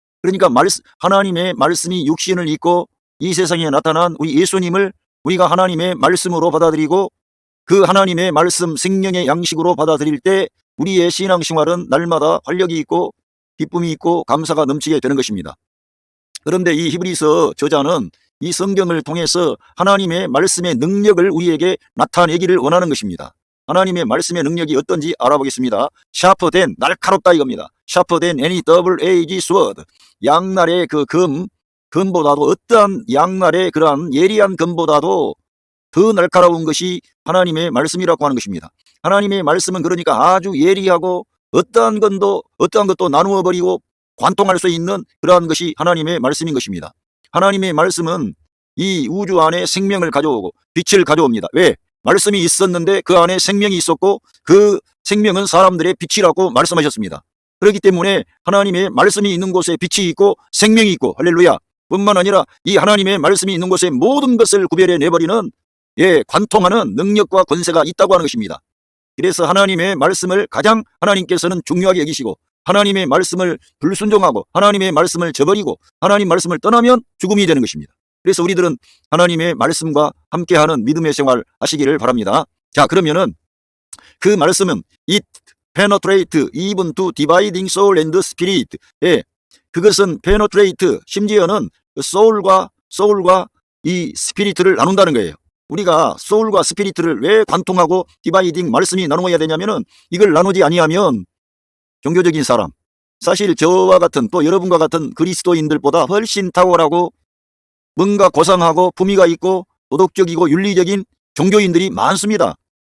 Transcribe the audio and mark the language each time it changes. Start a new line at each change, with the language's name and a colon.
Korean: 그러니까 하나님의 말씀이 육신을 입고 이 세상에 나타난 우리 예수님을 우리가 하나님의 말씀으로 받아들이고 그 하나님의 말씀 생명의 양식으로 받아들일 때 우리의 신앙생활은 날마다 활력이 있고 기쁨이 있고 감사가 넘치게 되는 것입니다. 그런데 이 히브리서 저자는 이 성경을 통해서 하나님의 말씀의 능력을 우리에게 나타내기를 원하는 것입니다. 하나님의 말씀의 능력이 어떤지 알아보겠습니다.
English: sharper than,
Korean: 날카롭다 이겁니다.
English: sharper than any double-edged sword.
Korean: 양날의 그 금보다도 어떠한 양날의 그러한 예리한 금보다도 더 날카로운 것이 하나님의 말씀이라고 하는 것입니다. 하나님의 말씀은 그러니까 아주 예리하고 어떠한 것도 나누어 버리고 관통할 수 있는 그러한 것이 하나님의 말씀인 것입니다. 하나님의 말씀은 이 우주 안에 생명을 가져오고 빛을 가져옵니다. 왜? 말씀이 있었는데 그 안에 생명이 있었고 그 생명은 사람들의 빛이라고 말씀하셨습니다. 그렇기 때문에 하나님의 말씀이 있는 곳에 빛이 있고 생명이 있고, 할렐루야, 뿐만 아니라 이 하나님의 말씀이 있는 곳에 모든 것을 구별해 내버리는 관통하는 능력과 권세가 있다고 하는 것입니다. 그래서 하나님의 말씀을 가장 하나님께서는 중요하게 여기시고 하나님의 말씀을 불순종하고 하나님의 말씀을 저버리고 하나님 말씀을 떠나면 죽음이 되는 것입니다. 그래서 우리들은 하나님의 말씀과 함께하는 믿음의 생활 하시기를 바랍니다. 자, 그러면은 그 말씀은
English: it penetrate even to dividing soul and spirit.
Korean: 그것은 penetrate, 심지어는 soul과 이 스피리트를 나눈다는 거예요. 우리가 소울과 스피리트를 왜 관통하고 디바이딩 말씀이 나누어야 되냐면은 이걸 나누지 아니하면 종교적인 사람, 사실 저와 같은 또 여러분과 같은 그리스도인들보다 훨씬 탁월하고 뭔가 고상하고 품위가 있고 도덕적이고 윤리적인 종교인들이 많습니다.